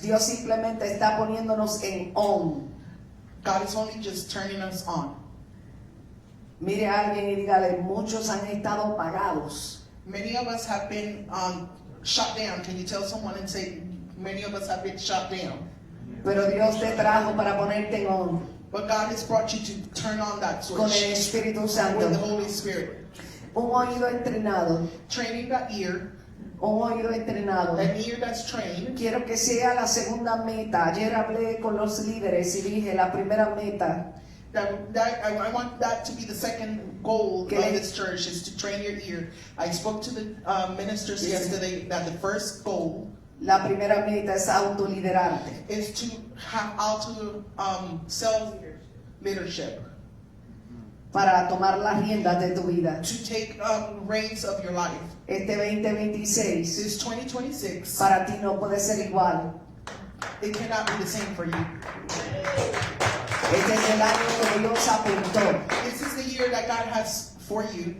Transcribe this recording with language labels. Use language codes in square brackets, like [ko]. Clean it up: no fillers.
[es] Dios simplemente está poniéndonos en on. [en] God is only just turning us on. [es] Mire a alguien y dígale, muchos han estado pagados. [en] Many of us have been shut down. Can you tell someone and say, many of us have been shut down? [es] Pero Dios te trajo para ponerte en on [en] But God has brought you to turn on that [es] con el [en] switch [es] Espíritu Santo. [en] with the Holy Spirit. [es] Un oído entrenado, [en] Training that ear, [es] un oído entrenado. [en] an ear that's trained. [es] Quiero que sea la segunda meta. Ayer hablé con los líderes y dije, la primera meta [en] I want that to be the second goal Okay. of this church is to train your ear. I spoke to the ministers yesterday that the first goal [es] La primera meta es autoliderarte. [en] is to have auto self-leadership, [es] Para tomar las riendas de tu vida. [en] to take reins of your life. [es] Este 2026 [en] This 2026, [es] para ti no puede ser igual. [en] it cannot be the same for you. [es] Este es el año que Dios apuntó [en] This is the year that God has for you